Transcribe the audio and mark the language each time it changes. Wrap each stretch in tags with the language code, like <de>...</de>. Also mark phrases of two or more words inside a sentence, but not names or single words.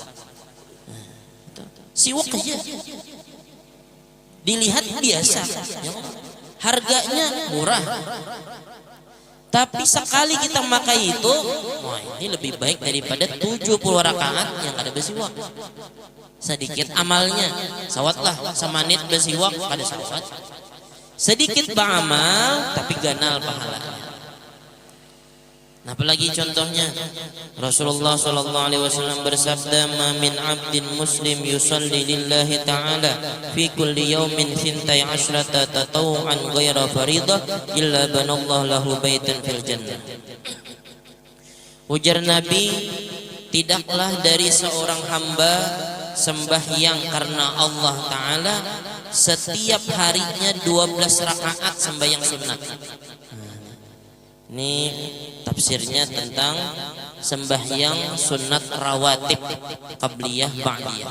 <bjn>Siwak aja dilihat biasa, harganya murah, tapi sekali kita makai itu, wah ini lebih baik daripada 70 rakaat yang ada bersiwak. Sedikit amalnya, sawatlah semanit bersiwak kada sawat. Sedikit beramal tapi ganal pahalanya. Nah, apalagi contohnya Rasulullah</bjn> <ar>صلى الله عليه وسلم bersabda, "ما من عبد مسلم يصلي لله تعالى في كل يوم 12 تطوعا غير فريضة إلا بنى الله له بيتا في الجنة."</ar> <bjn>Ujar Nabi, tidaklah dari seorang hamba sembahyang karena Allah Ta'ala setiap harinya 12 rakaat sembahyang sunnah. Ini tafsirnya tentang sembahyang sunat rawatib</bjn> <ar>قبلية بعدية.</ar>